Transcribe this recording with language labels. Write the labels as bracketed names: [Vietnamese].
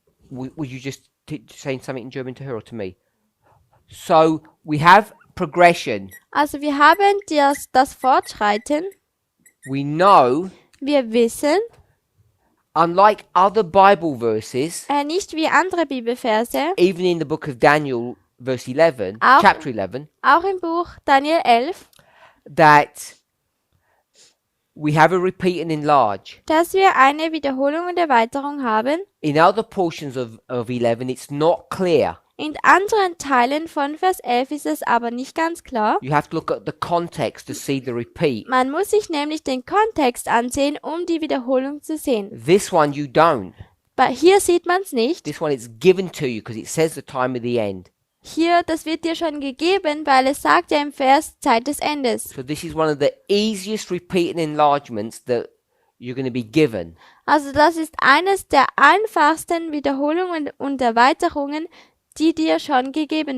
[English] Would you just saying something in German to her or to me? So we have progression. [German] Also wir haben das Fortschreiten. [English] We know, [German] Wir wissen, [English] unlike other Bible verses, [German] nicht wie andere Bibelverse, [English] even in the book of Daniel, verse 11, [German] Auch- [English] chapter 11, [German] auch im Buch Daniel 11, [English] that we have a repeat and enlarge. [German] dass wir eine Wiederholung und Erweiterung haben. [English] In other portions of 11, it's not clear. [German] In anderen Teilen von Vers 11 ist es aber nicht ganz klar. [English] You have to look at the context to see the repeat. [German] Man muss sich nämlich den Kontext ansehen, um die Wiederholung zu sehen. [English] This one you don't. [German] Hier sieht man es nicht. [English] This one it's given to you because it says the time of the end. [German] Hier, das wird dir schon gegeben, weil es sagt ja im Vers Zeit des Endes. [English] So this is one of the easiest repeat and enlargements that you're going to be given. [German] Also das ist eines der einfachsten Wiederholungen und Erweiterungen, die dir schon gegeben